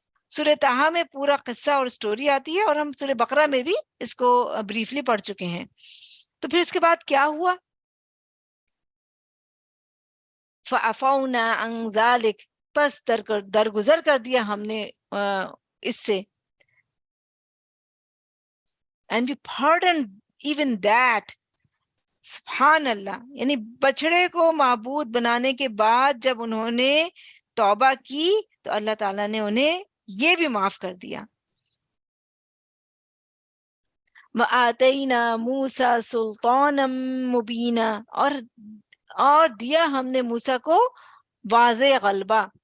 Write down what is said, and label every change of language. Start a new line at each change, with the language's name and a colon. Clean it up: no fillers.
Urdu: سورہ طٰہٰ میں پورا قصہ اور سٹوری آتی ہے، اور ہم سورہ بقرہ میں بھی اس کو بریفلی پڑھ چکے ہیں. تو پھر اس کے بعد کیا ہوا؟
Arabic: فَعَفَوْنَا عَنْ ذَلِكَ،
Urdu: پس درگزر کر دیا ہم نے اس سے.
English: And we pardoned even that.
Arabic: سبحان اللہ.
Urdu: یعنی بچڑے کو معبود بنانے کے بعد جب انہوں نے توبہ کی تو اللہ تعالیٰ نے انہیں یہ بھی معاف کر دیا.
Arabic: وَآتَيْنَا مُوسَى سُلْطَانًا مُبِينًا،
Urdu: اور دیا ہم نے موسیٰ کو واضح غلبہ.